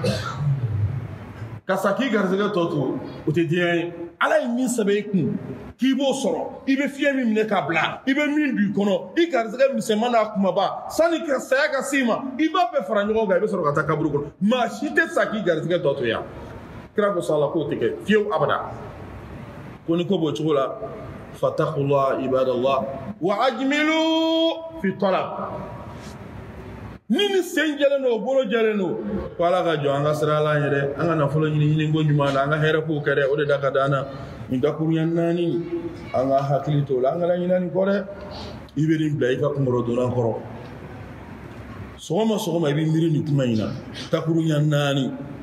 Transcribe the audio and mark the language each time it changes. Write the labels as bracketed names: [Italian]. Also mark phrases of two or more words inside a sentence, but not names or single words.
[Bambara] ka sa k'i garisɛgɛ tɔ to o tɛ diɲɛ ye Ala ye min sɛbɛn i kun k'i b'o sɔrɔ i bɛ fiɲɛ min minɛ k'a bila i bɛ min don i kɔnɔ i garisɛgɛ misɛnman n'a kumaba sanni ka saya ka s'i ma i b'a bɛɛ fara ɲɔgɔn kan i bɛ sɔrɔ ka taa kaburu kɔnɔ maa si tɛ sa k'i garisɛgɛ tɔ to yan kira ko sala k'o tɛ kɛ fiyewu abada ko ni ko b'o cogo la [Arabic] فاتقوا الله عباد الله وأجملوا في الطلب [Bambara] ni sen jɛlen don bolo jɛlen don ko Ala ka jɔ an ka sira Ala ɲɛ dɛ an ka nafolo ɲini ko ɲuman na an ka hɛrɛ k'o kɛ dɛ o de da ka d'an na nin dakuruɲɛ naani an ka hakili t'o la an kana ɲinɛ nin kɔ dɛ i bɛ nin bila i ka kungorodonna kɔrɔ sɔgɔma sɔgɔma i bɛ miiri nin kuma in na dakuruɲɛ naani